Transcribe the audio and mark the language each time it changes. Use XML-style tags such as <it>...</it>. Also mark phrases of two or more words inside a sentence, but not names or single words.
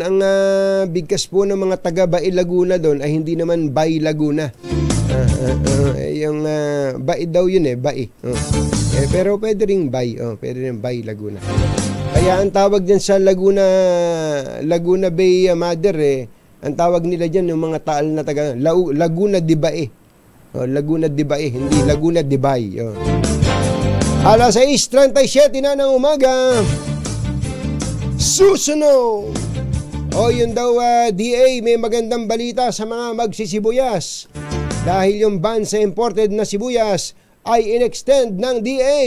<tl>Ang bigkas po ng mga taga Bai, Laguna doon ay hindi naman Bai, Laguna. Yung Bai daw yun Bai. Pero pwede rin Bai. Pwede rin Bai, Laguna. Kaya ang tawag dyan sa Laguna Bay, Mother, ang tawag nila dyan yung mga taal na taga Laguna de Bai. Laguna de Bai, hindi Laguna de Bay. 6:37 na ng umaga. Susunod. Yun daw, DA, may magandang balita sa mga magsisibuyas. Dahil yung ban sa imported na sibuyas ay in-extend ng DA.</tl>